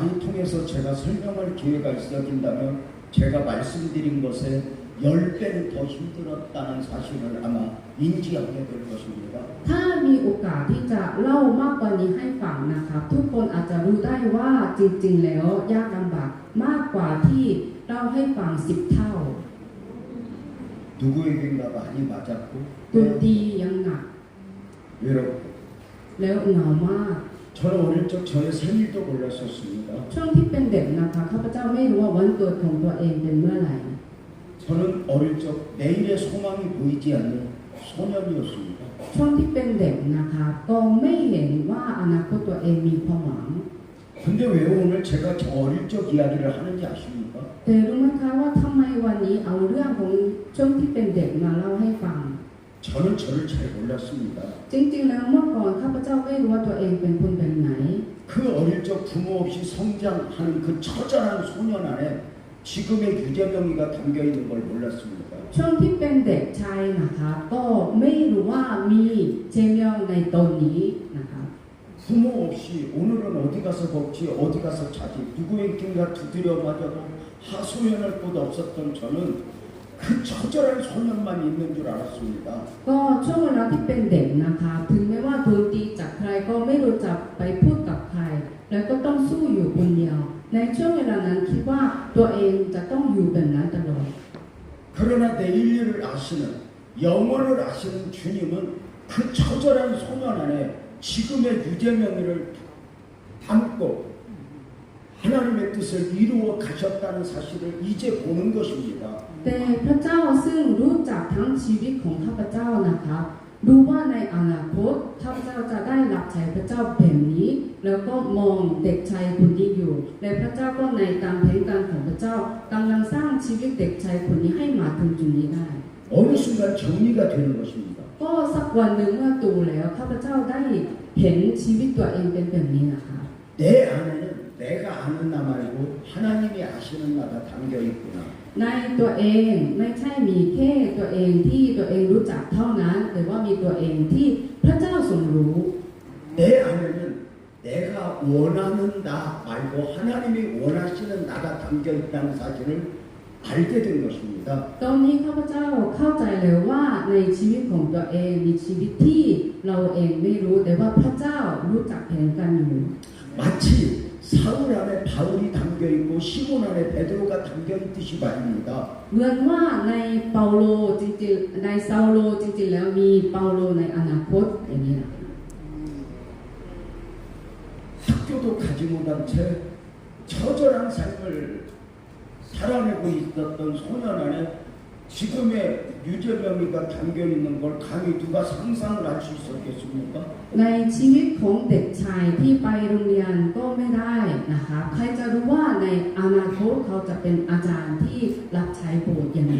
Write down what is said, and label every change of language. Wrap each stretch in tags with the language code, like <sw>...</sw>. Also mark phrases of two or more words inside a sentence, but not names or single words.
<ko>통해서 제가 설명할 기회가 있어진다면 제가 말씀드린 것에 10배는 더 힘들었다는 사실을 아마 인지하게 될 것입니다.</ko> <th>ถ้ามีโอกาสที่จะเล่ามากกว่านี้ให้ฟังนะครับทุกคนอาจจะรู้ได้ว่าจริงๆแล้วยากลำบากมากกว่าที่เล่าให้ฟัง10 เท่า</th> <ko>누구에겐가 많이 맞았고</ko> <th>ดนตรียังหนัก</th> <ko>외롭고</ko> <th>แล้วเหงามาก</th> <ko>저는 어릴 적 저의 생일도 몰랐었습니다.</ko> <th>ช่วงที่เป็นเด็กนะคะข้าพเจ้าไม่รู้ว่าวันเกิดของตัวเองเป็นเมื่อไหร่</th> <ko>저는 어릴 적 내일의 소망이 보이지 않는 소년이었습니다.</ko> <th>ช่วงที่เป็นเด็กนะคะก็ไม่เห็นว่าอนาคตตัวเองมีความหวัง</th> <ko>근데 왜 오늘 제가 저 어릴 적 이야기를 하는지 아십니까?</ko> <th>แต่รู้ไหมคะว่าทำไมวันนี้เอาเรื่องของช่วงที่เป็นเด็กมาเล่าให้ฟัง</th> <ko>저는 저를 잘 몰랐습니다.</ko> <th>จริงๆแล้วเมื่อก่อนข้าพเจ้าไม่รู้ว่าตัวเองเป็นคนแบบไหน</th> <ko>그 어릴 적 부모 없이 성장하는 그 처절한 소년 안에 지금의 유재명이가 담겨 있는 걸 몰랐습니다.</ko> <th>ช่วงที่เป็นเด็กชายนะคะก็ไม่รู้ว่ามีเจเมียงในตนนี้นะคะ</th> <ko>부모 없이 오늘은 어디 가서 먹지 어디 가서 자지 누구에게인가 두드려 맞아도 하소연할 곳 없었던 저는 그 처절한 소년만 있는 줄 알았습니다.</ko> <th>ก็ช่วงเวลาที่เป็นเด็กนะคะถึงแม้ว่าโดนตีจากใครก็ไม่รู้จักไปพูดกับใคร แล้วก็ต้องสู้อยู่คนเดียว ในช่วงเวลานั้นคิดว่าตัวเองจะต้องอยู่แบบนั้นตลอด</th> <ko>그러나 내일 일을 아시는 영원을 아시는 주님은 그 처절한 소년 안에 지금의 유재명이를 담고 하나님의 뜻을 이루어 가셨다는 사실을 이제 보는 것입니다.</ko> <th>แต่พระเจ้าซึ่งรู้จักทั้งชีวิตของข้าพเจ้านะคะรู้ว่าในอนาคตข้าพเจ้าจะได้รับใช้พระเจ้าแบบนี้ แล้วก็มองเด็กชายคนนี้อยู่และพระเจ้าก็ในตามแผนการของพระเจ้ากำลังสร้างชีวิตเด็กชายคนนี้ให้มาถึงจุดนี้ได้</th> <ko>어느 순간 정리가 되는 것입니다.</ko> <th>ก็สักวันหนึ่งเมื่อโตแล้วข้าพเจ้าได้เห็นชีวิตตัวเองเป็นแบบนี้นะคะ</th> <ko>내 안에는 내가 아는 나 말고 하나님이 아시는 나가 담겨 있구나.</ko> <th>ในตัวเองไม่ใช่มีแค่ตัวเองที่ตัวเองรู้จักเท่านั้นแต่ว่ามีตัวเองที่พระเจ้าทรงรู้</th> <ko>내 안에는 내가 원하는 나 말고 하나님이 원하시는 나가 담겨 있다는 사실을 알게 된 것입니다.</ko> <th>ตอนนี้ข้าพเจ้าเข้าใจเลยว่าในชีวิตของตัวเองมีชีวิตที่เราเองไม่รู้แต่ว่าพระเจ้ารู้จักแผนการอยู่</th> <ko>마치 사울 안에 바울이 담겨 있고 시몬 안에 베드로가 담겨 있듯이 말입니다.</ko> <th>เหมือนว่าในเปาโลจริงๆในซาโลจริงๆแล้วมีเปาโลในอนาคตอย่างนี้นะ</th> <ko>학교도 가지 못한 채 처절한 삶을 살아내고 있었던 소년 안에 지금의 유재명이가 담겨 있는 걸 감히 누가 상상을 할 수 있었겠습니까?</ko> <th>ในชีวิตของเด็กชายที่ไปโรงเรียนก็ไม่ได้นะคะใครจะรู้ว่าในอนาคตเขาจะเป็นอาจารย์ที่รับใช้โบสถ์อย่างนี้</th>